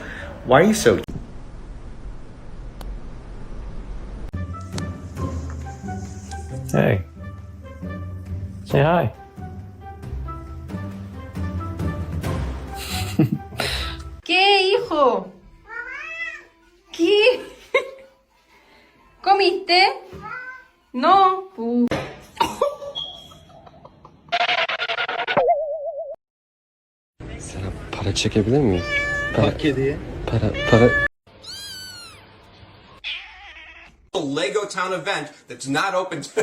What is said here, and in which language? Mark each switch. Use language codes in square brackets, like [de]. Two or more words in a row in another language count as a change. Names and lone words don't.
[en] Why are you so... Hey. Say hi. [es] ¿Qué, hijo? ¿Qué? ¿Comiste? No. [tr] Sana para çekebilir miyim? Bak kediye. Para. [en] A Lego Town event that's not open to...